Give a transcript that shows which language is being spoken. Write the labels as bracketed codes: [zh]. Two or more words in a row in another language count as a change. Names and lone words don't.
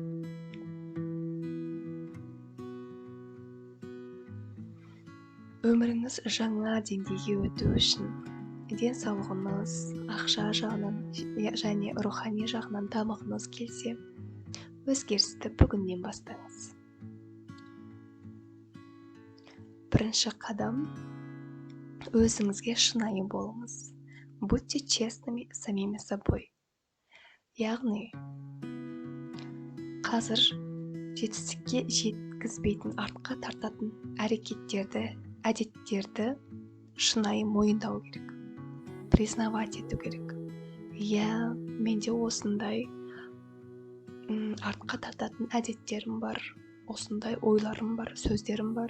[kk] Өміріңіз жаңа деңгейге өту үшін денсаулығыңыз, ақша жағынан және рухани жағынан дамығыңыз келсе, өзгерісті бүгіннен бастаңыз. Бірінші қадам, өзіңізге шынайы болыңыз. [ru] Будьте честными самими собой. [kk] Яғни, қазір жетістікке жеткізбейтін, артқа тартатын әрекеттерді, әдеттерді шынайы мойындау керек. Признавать ету керек. Я, менде осындай артқа тартатын әдеттерім бар, осындай ойларым бар, сөздерім бар.